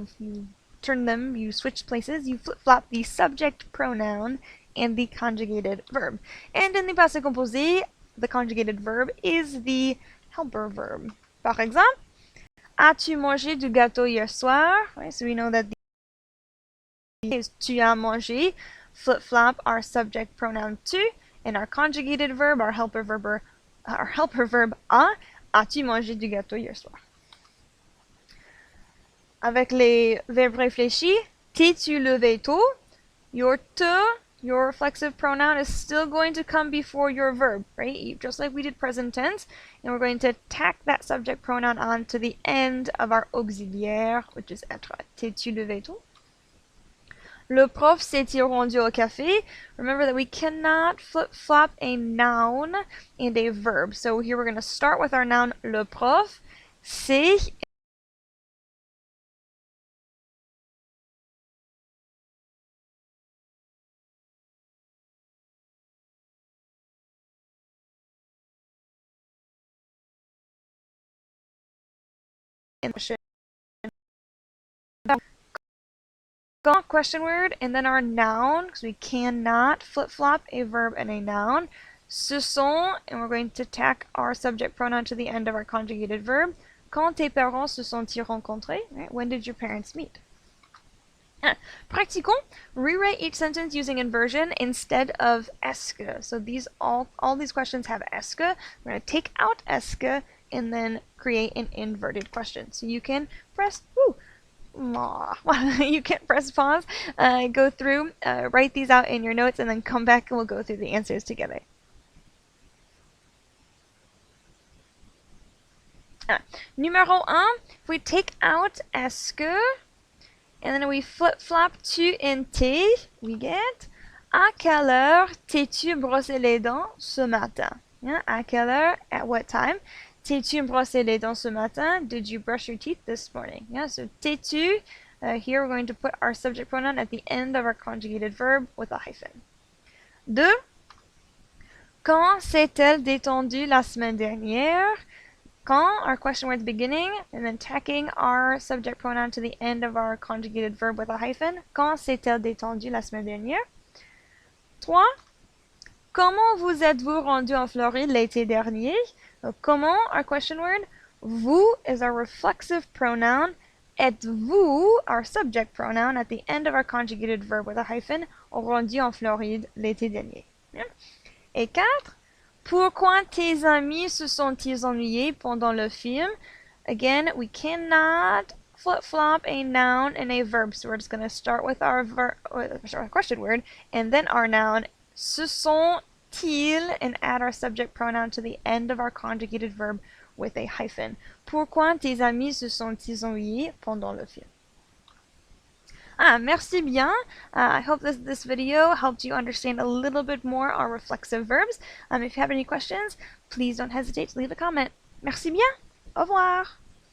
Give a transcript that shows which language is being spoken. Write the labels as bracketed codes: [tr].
[en] You turn them, you switch places, you flip-flop the subject pronoun and the conjugated verb. And in the passé composé, the conjugated verb is the helper verb. [fr] Par exemple, as-tu mangé du gâteau hier soir? [en] Right? So we know that the is [fr] tu as mangé. [en] Flip-flop our subject pronoun tu, and our conjugated verb, our helper verb a. [fr] As-tu mangé du gâteau hier soir? Avec les verbes réfléchis, t'es-tu levé tôt? [en] Your te, your reflexive pronoun, is still going to come before your verb, right? Just like we did present tense, and we're going to tack that subject pronoun on to the end of our auxiliaire, which is être. [fr] T'es-tu levé tôt? Le prof s'est-il rendu au café? [en] Remember that we cannot flip-flop a noun and a verb. So here we're going to start with our noun, le prof. C'est question word, and then our noun, because we cannot flip-flop a verb and a noun. Ce sont, and we're going to tack our subject pronoun to the end of our conjugated verb. [fr] Quand tes parents se sont-ils rencontrés? [en] Right? When did your parents meet? [fr] Pratiquons. [en] Rewrite each sentence using inversion instead of est-ce que. So these all these questions have est-ce que. We're going to take out est-ce que and then create an inverted question. So you can press you can press pause, go through, write these out in your notes, and then come back and we'll go through the answers together. Numéro 1, if we take out est-ce que, and then we flip-flop tu and t'es, we get [fr] à quelle heure t'es-tu brossé les dents ce matin? Yeah, à quelle heure, [en] at what time? [fr] T'es-tu brossé les dents ce matin? [en] Did you brush your teeth this morning? Yeah, so t'es-tu, here we're going to put our subject pronoun at the end of our conjugated verb with a hyphen. 2. [fr] Quand s'est-elle détendue la semaine dernière? [en] Quand, our question word at the beginning, and then tacking our subject pronoun to the end of our conjugated verb with a hyphen. [fr] Quand s'est-elle détendue la semaine dernière? 3. Comment vous êtes-vous rendu en Floride l'été dernier? [en] Comment, our question word. Vous is our reflexive pronoun. Êtes-vous, our subject pronoun, at the end of our conjugated verb with a hyphen, [fr] rendu en Floride l'été dernier. Et 4. Pourquoi tes amis se sont-ils ennuyés pendant le film? [en] Again, we cannot flip-flop a noun and a verb, so we're just going to start with our question word, and then our noun, se sont-ils, and add our subject pronoun to the end of our conjugated verb with a hyphen. [fr] Pourquoi tes amis se sont-ils ennuyés pendant le film? Merci bien. [en] I hope this video helped you understand a little bit more our reflexive verbs. If you have any questions, please don't hesitate to leave a comment. [fr] Merci bien. Au revoir.